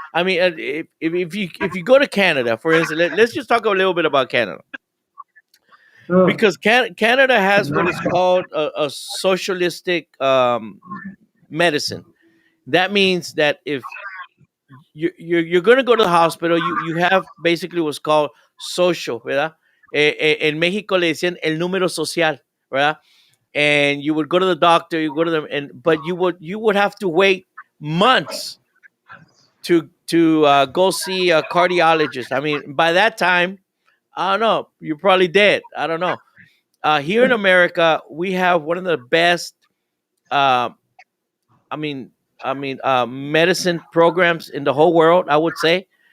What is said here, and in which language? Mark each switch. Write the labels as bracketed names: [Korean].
[English] I mean, if you go to Canada, for instance, let's just talk a little bit about Canada, Mm. because Canada has what is called a socialistic medicine. That means that if you're going to go to the hospital, you have basically what's called social, ¿verdad? [Spanish] En México le decían el número social, ¿verdad? [English] And you would go to the doctor, you go to them, and but you would have to wait months to go see a cardiologist. I mean, by that time, I don't know, you're probably dead. I don't know. Here in America, we have one of the best. Uh, I mean, medicine programs in the whole world, I would say.